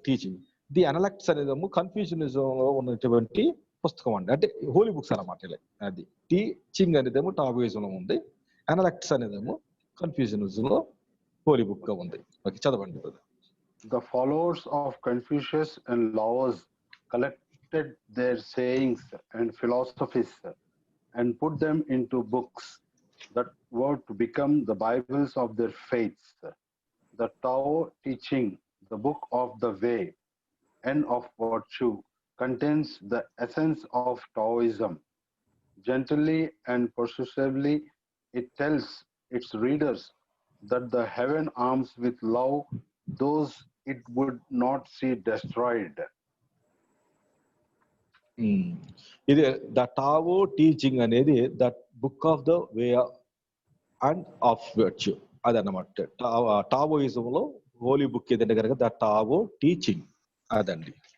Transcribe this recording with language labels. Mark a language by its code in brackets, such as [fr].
[te] Teaching the అనలెక్ట్స్ అనేదేమో కన్ఫ్యూజనిజం లో ఉన్నటువంటి పుస్తకం అండి. అంటే హోలీ బుక్స్ అన్నమాట. అది టీచింగ్ అనేదేమో టావోయిజం లో ఉంది, అనలెక్ట్స్ అనేదేమో కన్ఫ్యూజనిజం లో హోలీ బుక్ గా ఉంది. ఓకే, చదవండి. [en] The followers of Confucius and Laos collected their sayings and philosophies and put them into books, that were to become the Bibles of their faiths. The Tao teaching, the book of the way and of virtue, contains the essence of Taoism. Gently and persuasively, it tells its readers that the heaven arms with love those it would not see destroyed. ఇది the Tao teaching అనేది that book of the way and of virtue [te] అదన్నమాట. టావోయిజంలో holy book ఏదంటే కనుక the Tao teaching అదండి.